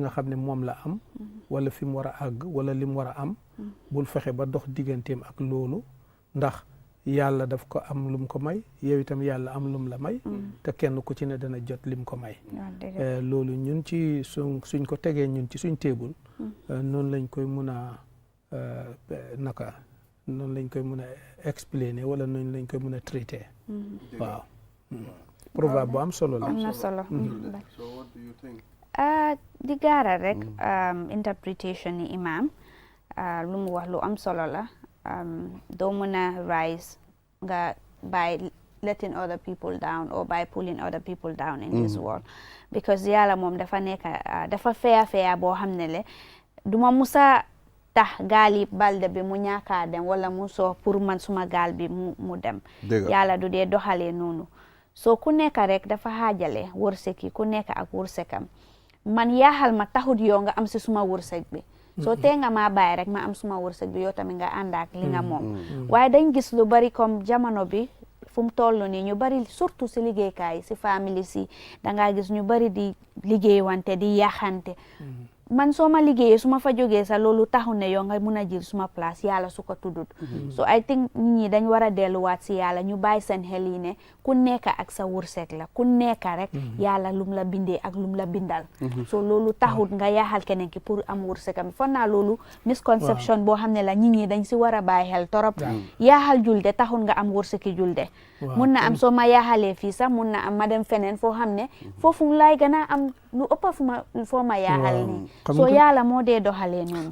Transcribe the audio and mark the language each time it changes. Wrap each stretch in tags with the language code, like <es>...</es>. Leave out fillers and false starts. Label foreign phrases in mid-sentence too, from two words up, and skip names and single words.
<wo>nga xam ne moom la am wala fi mu war a àgg wala li mu war a am bul fexe ba dox digganteem ak loolu ndax yàlla daf ko am lum ko may yow itam yàlla am lum la may te kenn ku ci ne dana jot lim ko may loolu ñun ci suñ ko tegee ñun ci suñ table noonu lañ koy mun a noonu lañ koy mun a explainer wala noonu lañ koy mun a traiter waaw proverbe bu am solo la am na solo</wo> <en>So what do you think?</en> <wo>di gaaral rek interpretation ni imam lu mu wax lu am solo la doo mën a rise nga</wo> <en>by letting other people down or by pulling other people down in this world because</en> <wo>yàlla moom dafa nekk dafa feya boo xam ne le duma musa tax gaali balde bi mu ñaakaa dem wala mu soo pour man suma gaal bi mu dem yàlla du dee doxalee noonu so ku nekk rek dafa xaajale wërsëg yi ku nekk ak wërsëgam man yaaxal ma taxut yow nga am si suma wërsëg bi soo tee nga maa bàyyi rek ma am suma wërsëg bi yow tamit nga ànd ak li nga moom waaye dañ gis lu bari comme jamono bi fu mu toll nii ñu bari surtout si liggéeykaay si famille si dangaa gis ñu bari di liggéey wante di yaxante man soo ma liggéeyee su ma fa jógee sa loolu taxu ne yow nga mun a jël suma place yàlla su ko tuddut</wo> <en>so I think</en> <wo>nit ñi dañ war a delluwaat si yàlla ñu bàyyi seen xel yi ne ku nekk ak sa wërsëg la ku nekk rek yàlla lum la bindee ak lum la bindal so loolu taxut nga yaaxal keneen ki pour am wërsëgam foog naa loolu misconception boo xam ne la nit ñi dañ si war a bàyyi xel torop yaaxal julde taxut nga am wërsëgi julde mun na am soo ma yaaxalee fii sax mun na am ma dem feneen foo xam ne foofu laay gën a am lu ëpp foo ma yaaxal nii soo yàlla moo dee doxalee noonu</wo>